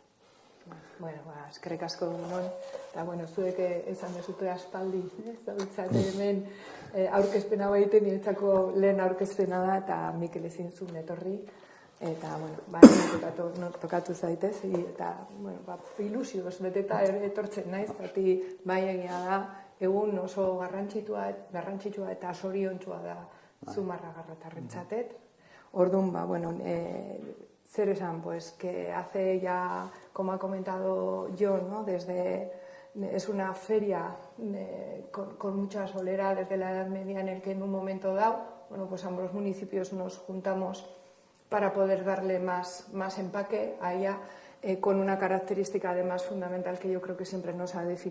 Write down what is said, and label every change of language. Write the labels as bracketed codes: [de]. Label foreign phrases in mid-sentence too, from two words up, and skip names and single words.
[eu] Eskerrik asko non, eta zuek esan dezute aspaldi, zabiltzate hemen aurkezpen hau egiten, niretzako lehen aurkezpena da, eta Mikel ezin zuen etorri, eta, tokatu zaitez, eta, ilusioz beteta etortzen naiz, zati bai egia da, egun oso garrantzitsua eta zoriontsua da Zumarragarratarrentzatet. Orduan, zer esan, [es] pues que hace ya, como ha comentado Jon, ¿no? Desde es una feria con mucha solera desde la Edad Media, en el que en un momento dado, bueno, pues ambos municipios nos juntamos para poder darle más empaque a ella, con una característica además fundamental que yo creo que siempre nos ha definido.